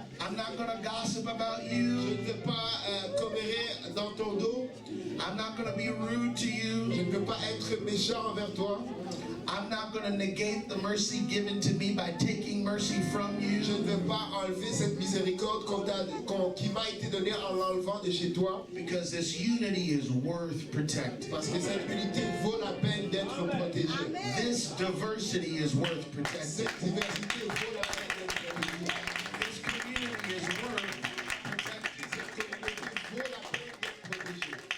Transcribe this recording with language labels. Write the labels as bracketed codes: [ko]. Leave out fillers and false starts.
[en] I'm not going to gossip about you. [fr] Je ne vais pas commérer dans ton dos. [en] I'm not going to be rude to you. [fr] Je ne veux pas être méchant envers toi. [en] I'm not going to negate the mercy given to me by taking mercy from you. [fr] Je ne vais pas enlever cette miséricorde qui m'a été donnée en l'enlevant de chez toi. [en] Because this unity is worth protecting. [fr] Parce que cette unité vaut la peine d'être protégée. [en] This diversity is worth protecting. [fr] Cette diversité vaut la peine d'être protégée. [en] This community is worth protecting. [fr] Cette communauté vaut la peine d'être protégée.